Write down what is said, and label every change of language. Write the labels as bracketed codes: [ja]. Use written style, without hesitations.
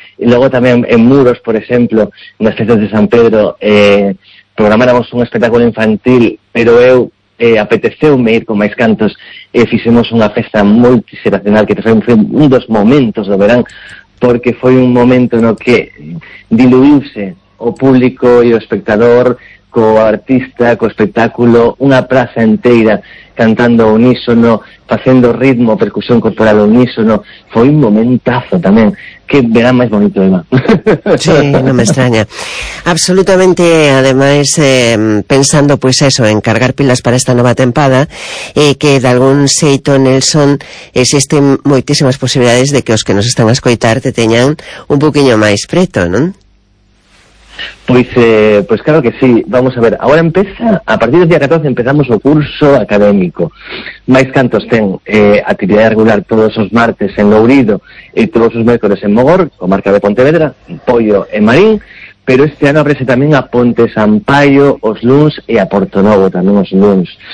[es] Y luego también en Muros, por ejemplo, en las fiestas de San Pedro, programáramos un espectáculo infantil, pero [gl] eu apeteceu-me ir con Mais Cantos, fixemos [es] una fiesta multiseracional que fue un dos momentos [gl] do verán, [es] porque fue un momento en el que diluirse o público y o espectador, co artista, co espectáculo, una plaza entera cantando unísono, haciendo ritmo, percusión corporal unísono, fue un momentazo también. Qué verán más bonito, Emma. Sí, no me extraña. Absolutamente, además, pensando pues eso, en cargar pilas para esta nueva [gl] tempada, que de algún xeito, Nelson, existen moitísimas posibilidades de que os que nos están a escoitar te teñan un poquinho máis preto, ¿no? [es] Pues pues claro que sí, vamos a ver, ahora empieza, a partir del día 14 empezamos el curso académico. Mais Cantos ten actividad regular todos los martes en Lourido y todos los miércoles en Mogor, comarca de Pontevedra, Poio en Marín, pero este año abrese también a Ponte Sampaio, [gl] os luns [es] y a Porto Novo también os luns.